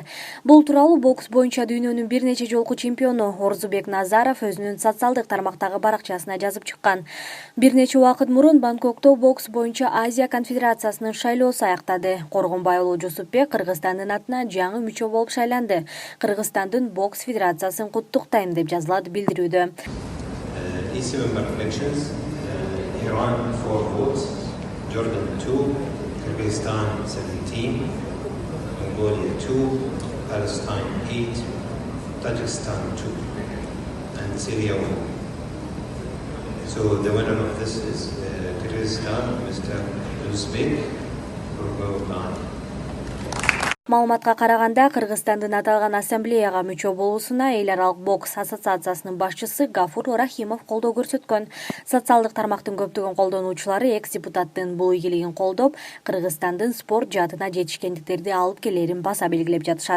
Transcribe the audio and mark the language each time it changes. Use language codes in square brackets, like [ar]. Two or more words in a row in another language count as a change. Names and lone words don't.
[ky] Бул тууралуу бокс боюнча дүйнөнүн бир нече жолку чемпиону Орзубек Назаров өзүнүн социалдык тармактагы баракчасына жазып чыккан. Бир нече убакыт мурун Бангкокто бокс боюнча Азия конфедерациясынын шайлоосу аяктады. Коргонбай уулу Жусупбек Кыргызстандын атынан жаңы мүчө болуп шайланды. Кыргызстандын бокс федерациясын куттуктайм деп жазылат билдирүүдө. [en] Iran 4 votes, Jordan 2, Kyrgyzstan 17, Mongolia 2, Palestine 8, Tajikistan 2, and Syria 1. So the winner of this is Kyrgyzstan, Mr. Uzbek Kurbanov. [ky] Маалыматка караганда, Кыргызстандын аталган ассамблеяга мүчө болуусуна Эл аралык бокс ассоциациясынын башчысы Гафур Рахимов колдоо көрсөткөн. Социалдык тармактын көптөгөн колдонуучулары экс-депутаттын бул ийгилигин колдоп, Кыргызстандын спорт жаатына жетишкендиктерди алып келерин баса белгилеп жатышат.